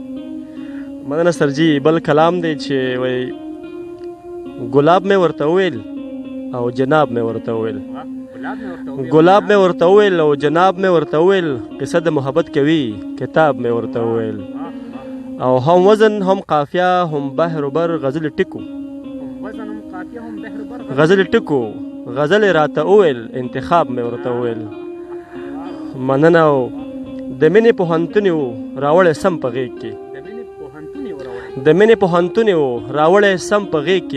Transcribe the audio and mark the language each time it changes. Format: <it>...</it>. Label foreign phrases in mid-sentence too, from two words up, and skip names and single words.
<ps>مننه سرجي. بل کلام دی چې وایي ګلاب مې ورته وویل او جناب مې ورته وویل. ګلاب مې ورته وویل او جناب مې ورته وویل. قصه د محبت کوي کتاب مې ورته وویل. او هم وزن هم قافیه هم بحر و بر غزل ټکو. غزل ټکو غزل راته وویل انتخاب مې ورته وویل. مننه. او د مینې پوهنتون و راوړی سم په غېږ کې. د مینې پوهنتون و راوړی سم په غېږ کې.</ps>